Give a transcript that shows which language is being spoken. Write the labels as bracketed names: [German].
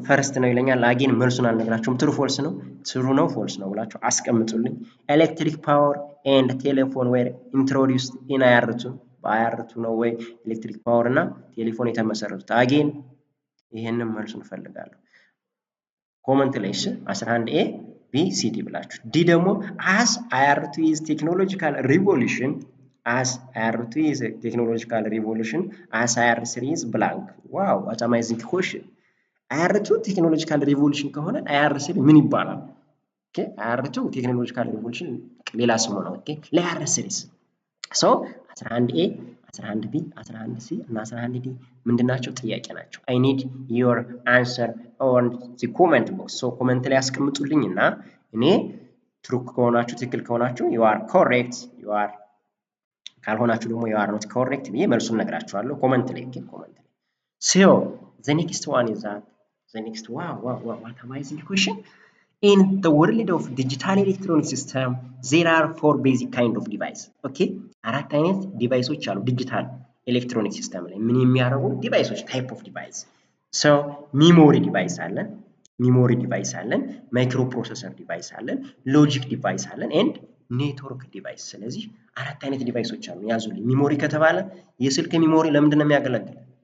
[Amharic] ፈርስት ነው ይለኛል። አጌን መልሱን አልነግራችሁም። ትሩ ፎልስ ነው፣ ትሩ ነው ፎልስ ነው ብላችሁ አስቀምጡልኝ። [English] ኤሌክትሪክ ፓወር ኤንድ ቴሌፎን ዌር ኢንትሮዲውስድ ኢን አያርቱ። [Amharic] በአያርቱ ነው ወይ ኤሌክትሪክ ፓወር እና ቴሌፎን የተመሰረቱት? አጌን ይሄንን መልሱን እፈልጋለሁ። ኮመንት ላይ እሺ 11 ኤ ቢ ሲ ዲ ብላችሁ። ዲ ደግሞ [English] አስ አያርቱ ኢዝ ቴክኖሎጂካል ሪቮሉሽን as IR2 is a technological revolution, as IR3 is blank. Wow, what amazing question. IR2 technological revolution [Amharic] ከሆነ IR3 ምን ይባላል? ኦኬ IR2 technological revolution ሌላ ስሙ ነው። ኦኬ ለIR3 ሶ 11A 11B 11C እና 11D ምንድናቸው? ጥያቄ ናቸው። [English] I need your answer on the comment box. [Amharic] ሶ ኮሜንት ላይ አስቀምጡልኝና እኔ ትሩ ከሆናችሁ ትክክል ከሆናችሁ [English] you are correct, you are [Amharic] ካልሆናችሁ ደግሞ [English] you are not correct [Amharic] ብዬ መልሱን ነግራችኋለሁ። ኮመንት ላይ [English] so the next one is that what amazing question. In the world of digital electronic system there are 4 basic kind of device. [Amharic] okay አራት አይነት ዲቫይሶች አሉ ዲጂታል ኤሌክትሮኒክ ሲስተም ላይ ምን የሚያደርጉ ዲቫይሶች [English] type of device. so memory device አለን፣ ማይክሮ ፕሮሰሰር ዲቫይስ አለን፣ ሎጂክ ዲቫይስ አለን and [Amharic] ኔትወርክ ዲቫይስ። ስለዚህ አራት አይነት ዲቫይሶች አሉ ያዙልኝ። ሚሞሪ ከተባለ የስልክ ሚሞሪ ለምንድን ነው የሚያገለግል?